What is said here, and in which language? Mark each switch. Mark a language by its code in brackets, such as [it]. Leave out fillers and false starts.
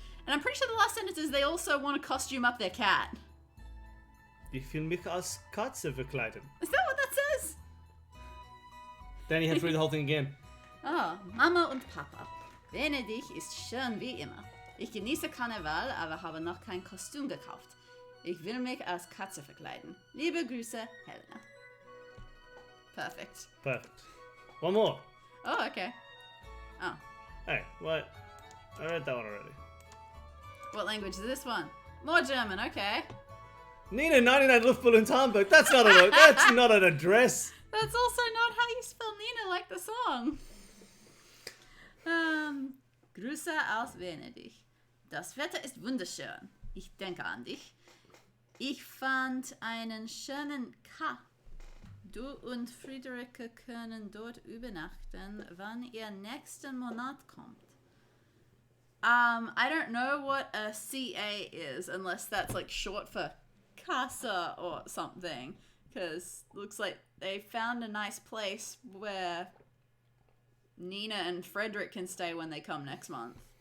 [en] And I'm pretty sure the last sentence is they also want to costume up their cat. [de] Ich will mich als Katze verkleiden. [en] Is that what that says? Then you had to read the whole thing again. [de] Oh, Mama und Papa. Venedig ist schön wie immer. Ich genieße Karneval, aber habe noch kein Kostüm gekauft. Ich will mich als Katze verkleiden. Liebe Grüße, Helena. [en] Perfect. One more. Oh, okay. Oh. Hey, what? I read that one already. What language is this one? More German, okay. Nina 99 Luftballons Hamburg. That's not an address. That's also not how you spell Nina like the song. [de] Grüße aus Venedig. Das Wetter ist wunderschön. Ich denke an dich. Ich fand einen schönen K. Du und Friederike können dort übernachten, wann ihr nächsten Monat kommt. [en] I don't know what a CA is, unless that's like short for casa or something. Because looks like they found a nice place where Nina and Frederick can stay when they come next month.